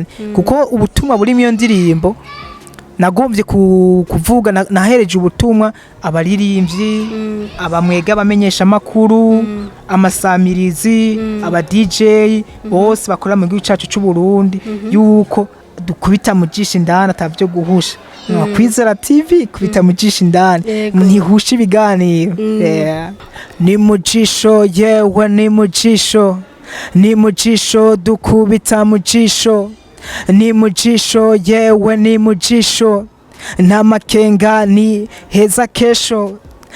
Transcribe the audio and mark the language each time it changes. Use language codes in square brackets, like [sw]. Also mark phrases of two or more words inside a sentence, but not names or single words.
[rn] Kuko ubutumwa buri mu ndirimbo nagombye kuvuga, nahereje ubutumwa abaririmbyi, abamwega bamenyesha makuru, amasamirizi, aba DJ bose bakora mu gihugu cyacu cy'u Burundi, yuko dukubita Mujisho indani atavyo guhusha. Kwizera TV kubita Mujisho indani, ntihusha ibiganiro. Ni Mujisho yewe ni Mujisho, ni Mujisho dukubita Mujisho, ni Mujisho yewe ni Mujisho, nta makenga ni heza kesho.